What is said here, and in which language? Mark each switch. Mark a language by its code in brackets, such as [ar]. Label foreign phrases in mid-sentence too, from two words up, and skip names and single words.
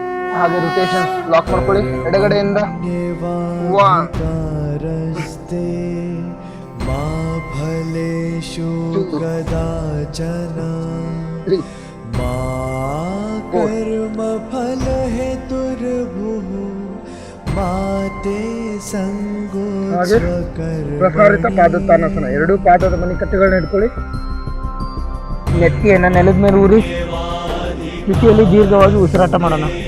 [kn] ಹಾಗೆ ರೊಟೇಷನ್ ಲಾಕ್ ಮಾಡ್ಕೊಳ್ಳಿ ಎಡಗಡೆಯಿಂದ 1 [sa] ಫಲೇಶು ಕದಾಚನ 3 ಕರ್ಮ ಫಲ ಹೇತುರ್ಭುಃ ಮಾತೆ [kn] ಹಾಗೆ ಪ್ರಸಾರಿತ ಪಾದೋತ್ಥಾನಾಸನ. ಎರಡೂ ಪಾದದ ಮಣಿಕಟ್ಟುಗಳನ್ನ ಇಟ್ಕೊಳ್ಳಿ. ನೆತ್ತಿಯನ್ನು ನೆಲದ ಮೇಲೆ ಊರಿ ಸ್ಥಿತಿಯಲ್ಲಿ ದೀರ್ಘವಾಗಿ ಉಸಿರಾಟ ಮಾಡೋಣ.